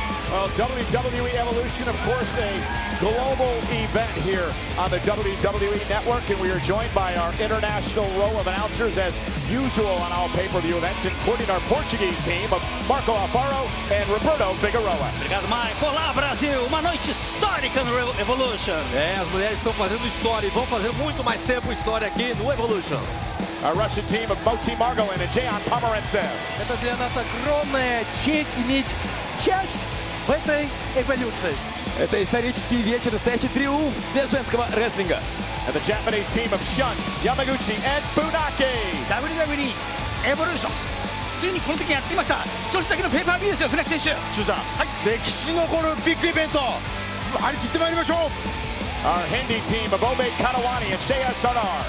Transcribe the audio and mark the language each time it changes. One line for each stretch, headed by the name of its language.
English: Well, WWE Evolution, of course, a global event here on the WWE Network, and we are joined by our international row of announcers as usual on all pay-per-view events, including our Portuguese team of Marco Alfaro and Roberto Figueroa.
Portuguese: Obrigado, Mike. Olá, Brasil. Uma noite histórica no Evolution. As mulheres estão fazendo história e vão fazer muito mais tempo história aqui no Evolution.
English: Our Russian team of Moti Margolin and Jayon Pomerantsev.
Russian: Это для нас огромная честь иметь часть в этой эволюции. Это исторический вечер, настоящий триумф для женского рестлинга.
English: And the Japanese team of Shun, Yamaguchi, and Funaki. WWE Evolution.
Japanese: ついにこの時やってきました。女子だけのペーパービューですよ、船木選手。シュザ。はい。歴史に残るビッグイベント。張り切ってまいりましょう。
English: Our Hindi team of Obed Kadawani and Shea Sardar.